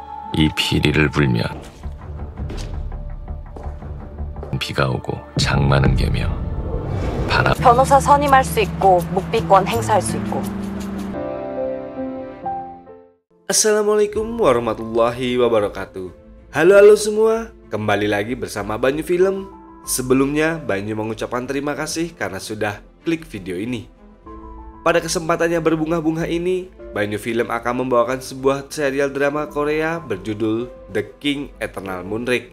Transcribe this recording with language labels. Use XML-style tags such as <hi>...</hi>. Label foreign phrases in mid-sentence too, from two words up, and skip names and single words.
<ko>이 비리를 불면 비가 오고 장마는 개며 바람. 변호사 선임할 수 있고 묵비권 행사할 수 있고.</ko> <ar>السلام عليكم ورحمة الله وبركاته.</ar> <id>Halo semua, kembali lagi bersama Banyu Film. Sebelumnya Banyu mengucapkan terima kasih karena sudah klik video ini. Pada kesempatannya berbunga-bunga ini, Banyu Film akan membawakan sebuah serial drama Korea berjudul The King Eternal Moonraker.</id>